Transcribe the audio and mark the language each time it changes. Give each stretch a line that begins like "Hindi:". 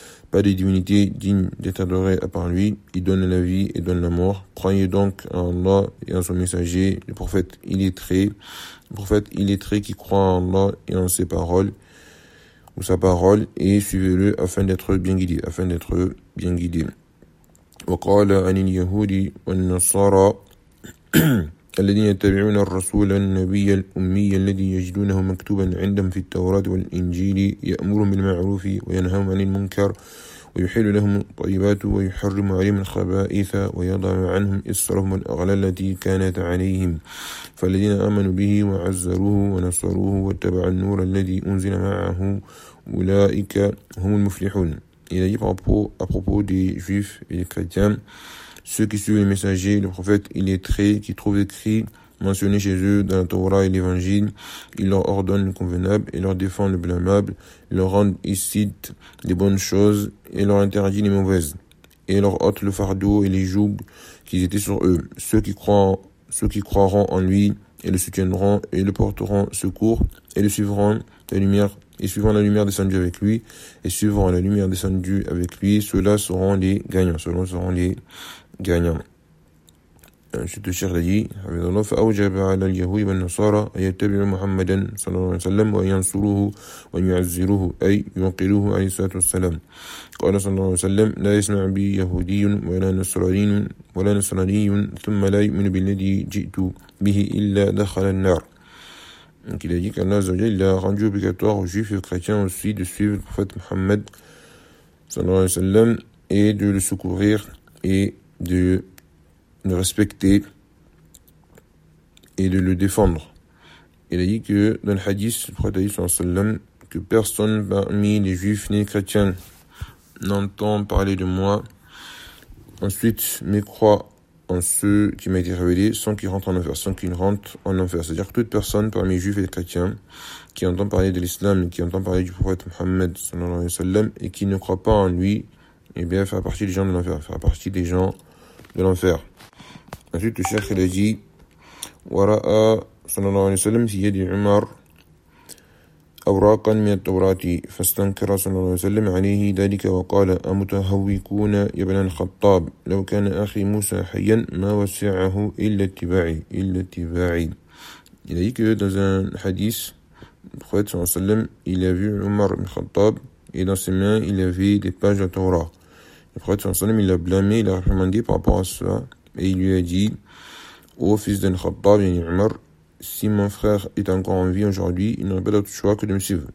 French: Pas de divinité digne d'être adorée à part lui, il donne la vie et donne la mort. Croyez donc en Allah et en son messager, le prophète illettré. Le prophète illettré qui croit en Allah et en ses paroles, ou sa parole, et suivez-le afin d'être bien guidé, afin d'être bien guidé.
Arabic: وقال عن اليهود والنصارى الذين يتبعون الرسول النبي الأمي الذي يجدونه مكتوبا عندهم في التوراة والإنجيل يأمرهم بالمعروف وينهاهم عن المنكر ويحل لهم الطيبات ويحرم عليهم الخبائث ويضع عنهم إصرهم والأغلال التي كانت عليهم فالذين آمنوا به وعزروه ونصروه واتبعوا النور الذي أنزل معه أولئك هم المفلحون.
French: Il a dit à propos des juifs et des chrétiens, ceux qui suivent les messagers, le prophète illettré, qui trouve écrit, mentionné chez eux dans la Torah et l'Évangile, il leur ordonne le convenable, il leur défend le blâmable, il leur rend licite les bonnes choses, et leur interdit les mauvaises, et leur ôte le fardeau et les jougs qui étaient sur eux. Ceux qui croiront en lui, et le soutiendront, et le porteront secours, et le suivront la lumière, et suivant la lumière descendue avec lui, et suivant la lumière descendue avec lui, ceux-là seront les gagnants, ceux-là seront les gagnant. Ensuite, le Cheikh dit, avec Allah,
Arabic: فأوجب على اليهود والنصارى أن يتبعوا محمدا صلى الله عليه وسلم وأن ينصروه وأن يعزروه أي ينقلوه عليه الصلاة والسلام. قال صلى الله عليه وسلم لا يسمع بي يهودي ولا نصراني ثم لا يؤمن بالذي جئت به إلا دخل النار.
French: Donc il a dit qu'Allah عز وجل a rendu obligatoire aux juifs et aux chrétiens aussi de suivre le prophète Mohammed صلى الله عليه وسلم et de le secourir et de le respecter et de le défendre. Il a dit que dans le hadith, le prophète a dit sur sallam, que personne parmi les juifs ni les chrétiens n'entend parler de moi Ensuite, mais crois en ceux qui m'a été révélé sans qu'ils rentrent en enfer, sans qu'ils ne rentrent en enfer. C'est-à-dire que toute personne parmi les juifs et les chrétiens qui entend parler de l'islam, qui entend parler du prophète Mohammed sallallahu alayhi wa sallam, et qui ne croit pas en lui, eh bien, fera partie des gens de l'enfer, fera partie des gens de l'enfer. Ensuite, le cheikh, il a dit,
Arabic: Wara'a sallallahu alayhi wa sallam, si yadi Umar, أوراقاً من التوراة فاستنكر صلى الله عليه وسلم عليه ذلك وقال أمتهوكون يا ابن الخطاب لو كان أخي موسى حياً ما وسعه إلا اتباعي إلا اتباعي.
French: Il a dit que dans un hadith, le prophète صلى الله عليه وسلم, il a vu Omar ibn Khattab et dans ses mains il avait des pages de Torah. Le prophète صلى الله عليه وسلم, il l'a blâmé, il l'a réprimandé par rapport à cela et il lui a dit, ô fils d'un Khattab, yani Omar, si mon frère est encore en vie aujourd'hui, il n'aurait pas d'autre choix que de me suivre.